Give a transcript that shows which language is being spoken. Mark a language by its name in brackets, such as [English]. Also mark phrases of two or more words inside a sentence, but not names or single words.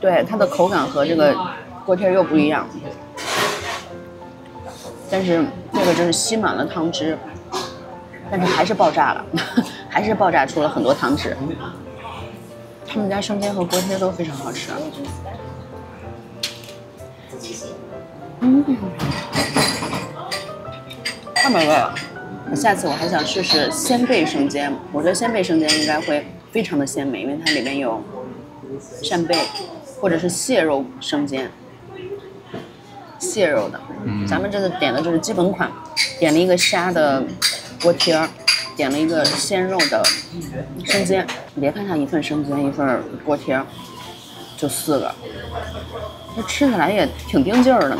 [Chinese] 對，它的口感和這個鍋貼又不一樣。但是這個就是吸滿了湯汁，但是還是爆炸了，還是爆炸出了很多湯汁。他們家生煎和鍋貼都非常好吃。太美味了。下次我還想試試鮮貝生煎，我覺得鮮貝生煎應該會非常的鮮美，因為它裡面有扇貝或者是蟹肉生煎，蟹肉的。咱們这次點的就是基本款，點了一個蝦的鍋貼，點了一個鮮肉的生煎。你別看它一份生煎一份鍋貼，就4個，這吃起來也挺定勁兒的呢。